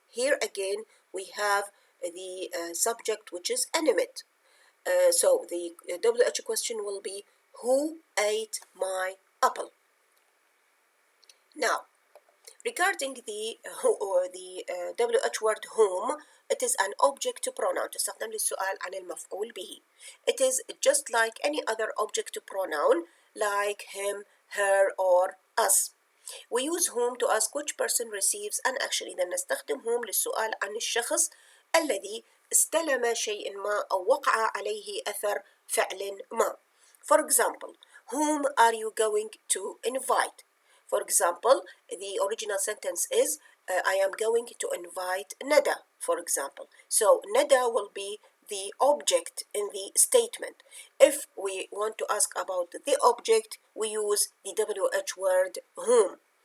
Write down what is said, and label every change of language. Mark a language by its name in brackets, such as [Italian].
[English] Here again, we have the subject which is animate. So the WH question will be who ate my apple? Now, regarding the WH word whom, it is an object pronoun. [Arabic] تستخدم للسؤال عن المفعول به. [English] It is just like any other object pronoun like him, her, or us. We use whom to ask which person receives an action. [Arabic] إذا نستخدم whom للسؤال عن الشخص الذي استلم شيء ما أو وقع عليه أثر فعل ما. [English] For example, whom are you going to invite? For example, the original sentence is I am going to invite Nada, for example. So Nada will be the object in the statement. If we want to ask about the object, we use the WH word whom.